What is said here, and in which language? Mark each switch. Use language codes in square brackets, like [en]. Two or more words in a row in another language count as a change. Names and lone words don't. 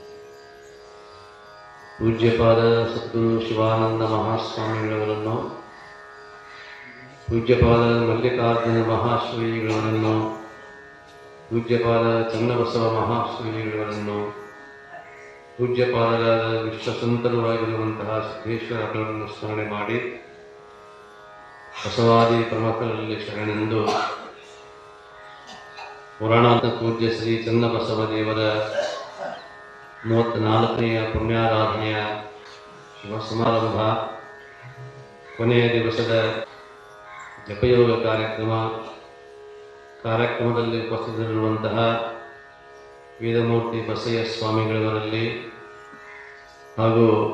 [kn] ಪೂಜ್ಯಪಾದ ಸದ್ಗುರು ಶಿವಾನಂದ ಮಹಾಸ್ವಾಮಿಗಳವರನ್ನು, ಪೂಜ್ಯಪಾದ ಮಲ್ಲಿಕಾರ್ಜುನ ಮಹಾಶ್ರೀಗಳವರನ್ನು, पूज्यपाद ಚನ್ನಬಸವ ಮಹಾಶ್ರೀಗಳವರನ್ನು, पूज्यಪಾದರಾದ ವಿಶ್ವಸಂತರಾಗಿರುವಂತಹ ಸಿದ್ದೇಶ್ವರರನ್ನು ಸ್ಮರಣೆ ಮಾಡಿ ಬಸವಾದಿ ಪ್ರಮುಖರಲ್ಲಿ ಶರಣೆಂದು ಪುರಾಣಾಂತ ಪೂಜ್ಯ ಶ್ರೀ ಚನ್ನಬಸವ ದೇವರ 34ನೆಯ ಪುಣ್ಯಾರಾಧನೆಯ ಶುಭ ಸಮಾರಂಭ, ಕೊನೆಯ ದಿವಸದ ಜಪಯೋಗ ಕಾರ್ಯಕ್ರಮದಲ್ಲಿ ಉಪಸ್ಥಿತರಿರುವಂತಹ ವೇದಮೂರ್ತಿ ಬಸಯ್ಯ ಸ್ವಾಮಿಗಳವರಲ್ಲಿ ಹಾಗೂ